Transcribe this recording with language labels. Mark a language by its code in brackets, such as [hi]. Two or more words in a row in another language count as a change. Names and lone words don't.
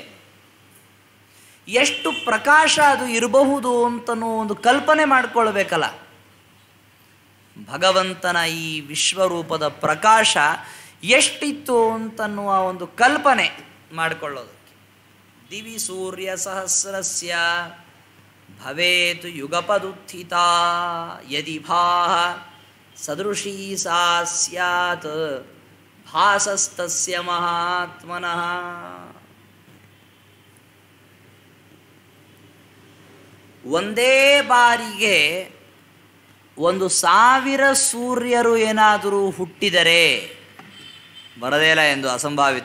[kn] ಎಷ್ಟು ಪ್ರಕಾಶ ಅದು ಇರಬಹುದು ಅಂತನೂ ಒಂದು ಕಲ್ಪನೆ ಮಾಡಿಕೊಳ್ಬೇಕಲ್ಲ. ಭಗವಂತನ ಈ ವಿಶ್ವರೂಪದ ಪ್ರಕಾಶ ಎಷ್ಟಿತ್ತು ಅಂತನ್ನುವ ಒಂದು ಕಲ್ಪನೆ ಮಾಡಿಕೊಳ್ಳೋದಕ್ಕೆ. [sa] ದಿವಿ ಸೂರ್ಯ ಸಹಸ್ರಸ್ಯ ಭವೇತ್ ಯುಗಪದುತ್ಥಿತ ಯದಿ ಭಾಹ ಸದೃಶೀ ಸಾ ಸ್ಯಾತ್ ಭಾಸಸ್ತಸ್ಯ ಮಹಾತ್ಮನಃ. [kn] ಒಂದೇ ಬಾರಿಗೆ 1,000 ಸೂರ್ಯರು ಏನಾದರೂ ಹುಟ್ಟಿದರೆ ಬರದೇ ಇಲ್ಲ ಎಂದು ಅಸಂಭಾವಿತ.